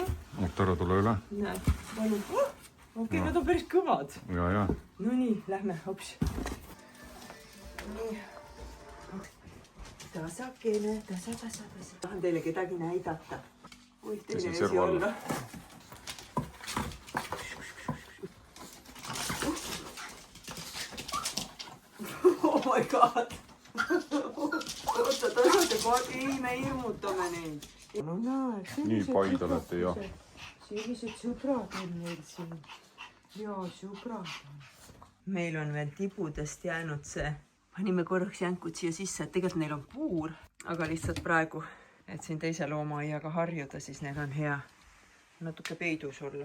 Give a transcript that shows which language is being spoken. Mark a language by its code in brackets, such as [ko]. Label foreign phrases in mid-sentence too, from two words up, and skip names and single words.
[et] Tore, tule üle. Näed, palun. Okei, nad on päris kõvad. Ja. No nii, lähme, hops. Nii. Tasakene, tasa. Tahan teile kedagi näidata. Võib teine esi olla. [en] Oh my god! [et] Oota, tasade paadi, ei, me hirmutame neid. No näed, Nii paid olete, jah. Sellised sõbrad on meil siin. Jaa, sõbrad on. Meil on veel tibudest jäänud see. Panime korraks jänkud siia sisse, et tegelikult neil on puur, aga lihtsalt praegu, et siin teise loomaaiaga harjuda, siis neil on hea natuke peidus olla.